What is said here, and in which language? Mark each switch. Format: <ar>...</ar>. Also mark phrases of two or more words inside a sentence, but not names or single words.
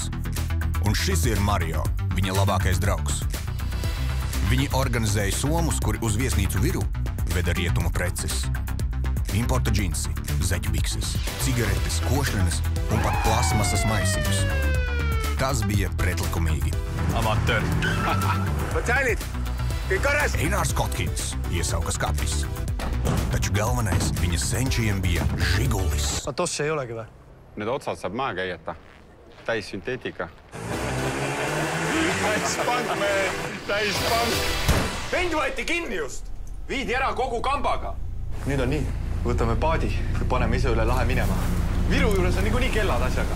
<lv>Un šis ir Mario, viņa labākais draugs. Viņi organizēja somus, kuri uz viesnīcu viru veda rietumu preces. Importa džinsi, zeķbikses, cigaretes, košļenes un pat plasmasas maisiņus. Tas bija pretlikumīgi. Amateur.</lv> <et>Pacēlīt! Kõik korras!</et> <lv>Einārs Kotkins iesauka skapis. Taču galvenais viņa senčiem bija Žigulis.</lv> <et>Tossi ei olegi või? Need otsad saab maha käieta. Täis sünteetika. Täispank, mehed! Täispank! Mind võeti kinni just! Viidi ära kogu kambaga! Nüüd on nii. Võtame paadi ja paneme ise üle lahe minema. Viru juures on niikuinii kellad asjaga.</et>